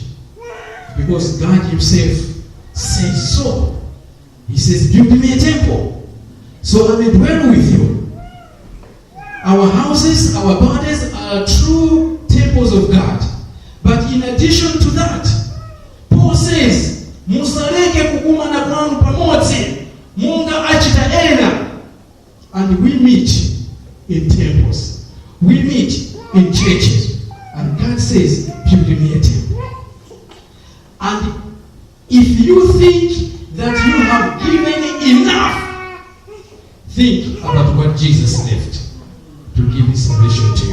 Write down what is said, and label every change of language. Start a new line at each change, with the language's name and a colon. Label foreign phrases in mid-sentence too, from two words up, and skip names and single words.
English: Because God himself says so. He says, build me a temple so I may dwell with you. Our houses, our bodies are true temples of God. But in addition to that, Paul says,
Nyanja: musaleke kukumana kwanu pamoja, munga achita ena.
English: And we meet in temples. We meet in churches. And God says, build me a temple. And if you think that you have given enough, think about what Jesus left to give his salvation to you.